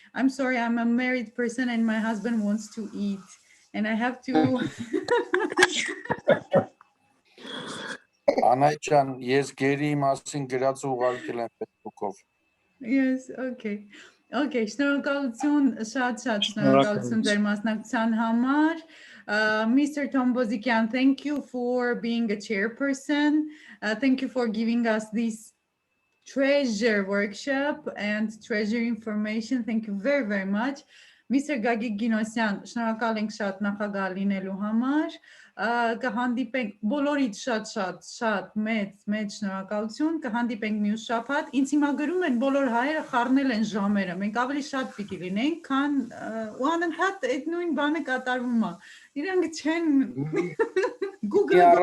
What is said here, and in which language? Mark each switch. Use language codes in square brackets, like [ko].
[en] I'm sorry, I'm a married person and my husband wants to eat and I have to. [hy] Անայջան, ես գերի մասին գրած ուղարկել եմ Facebook-ով։ [en] Yes, okay. [hy] Okay, շնորհակալություն, շատ շնորհակալություն ձեր մասնակցության համար. [en] Mr. Tombozikian, thank you for being a chairperson. Thank you for giving us this treasure workshop and treasure information. Thank you very, very much. Mr. [hy] Gagik Ginosyan, շնորհակալ ենք շատ նախագահ լինելու համար։ Կհանդիպենք բոլորիդ շատ մեծ շնորհակալություն, կհանդիպենք մյուս շաբաթ։ Ինձ հիմա գրում են բոլոր հայերը խառնել են ժամերը, մենք ավելի շատ պիտի լինենք, քան ու անընդհատ այդ նույն բանը կատարվում է։ Իրանք չեն Google-ը